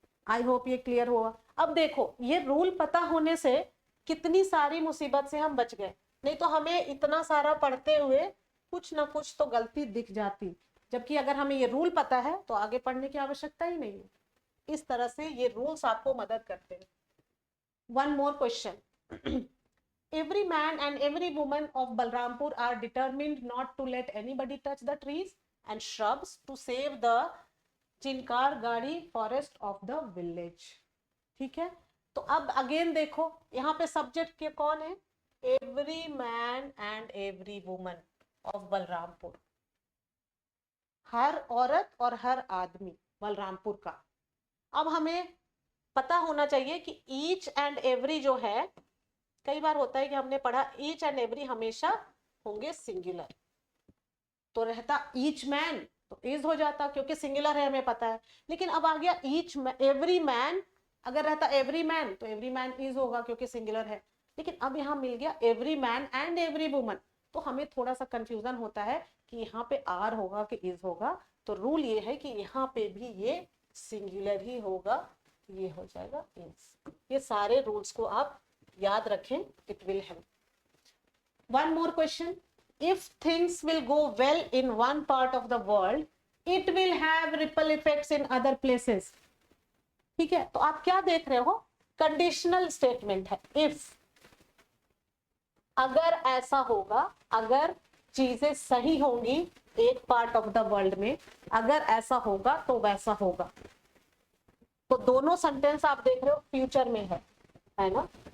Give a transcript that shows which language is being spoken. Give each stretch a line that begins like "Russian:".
Hindi: I hope ये clear हुआ। अब देखो, ये रूल पता होने से कितनी सारी मुसीबत से हम बच गए, नहीं तो हमें इतना सारा पढ़ते हुए कुछ ना कुछ तो गलती दिख जाती। जबकि अगर हमें ये रूल पता है तो आगे पढ़ने की आवश्यकता ही नहीं है। इस तरह से ये रूल्स आपको मदद करते हैं।
English: One more question, every man and every woman of Balrampur are determined not to let anybody touch the trees and shrubs to save the Chinkargadi forest of the village।
Hindi: ठीक है, तो अब अगेन देखो यहाँ पे सब्जेक्ट के कौन है?
English: every man and every woman of Balrampur,
Hindi: हर औरत और हर आदमी बलरामपुर का। अब हमें पता होना चाहिए कि ईच एंड एवरी जो है, कई बार होता है कि हमने पढ़ा ईच एंड एवरी हमेशा होंगे सिंगुलर, तो रहता ईच मैन तो इज हो जाता क्योंकि सिंगुलर है, हमें पता है। लेकिन अब आ गया ईच एवरी मैन, अगर रहता एवरी मैन तो एवरी मैन इज होगा क्योंकि सिंगुलर है। लेकिन अब यहाँ मिल गया every man and every woman, तो हमें थोड़ा सा कंफ्यूजन होता है कि यहाँ पे आर होगा कि इज होगा। तो रूल ये है कि यहाँ पे भी ये सिंगुलर ही होगा, ये हो जाएगा इज। ये सारे रूल्स को आप याद रखें,
English: It will help. One more question, if things will go well in one part of the world, it will have ripple effects in other places।
Hindi: ठीक है, तो आप क्या देख रहे हो? कंडीशनल स्टेटमेंट है। इफ, अगर ऐसा होगा, अगर चीजें सही होंगी एक पार्ट ऑफ द वर्ल्ड में, अगर ऐसा होगा तो वैसा होगा। तो दोनों सेंटेंस आप देख रहे हो फ्यूचर में है ना।